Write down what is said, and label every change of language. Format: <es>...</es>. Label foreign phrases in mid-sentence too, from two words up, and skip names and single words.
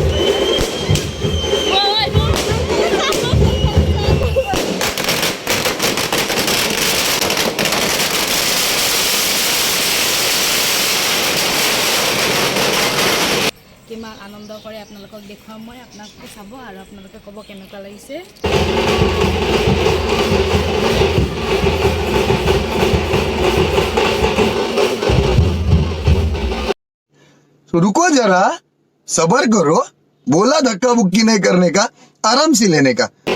<as>কিমান আনন্দ কৰে আপোনালোকক দেখুৱাম মই, আপোনালোকে চাব আৰু আপোনালোকে ক'ব কেনেকুৱা লাগিছে।</as> <hi>तो रुको जरा, सबर करो। बोला धक्का बुक्की नहीं करने का, आराम से लेने का।</hi>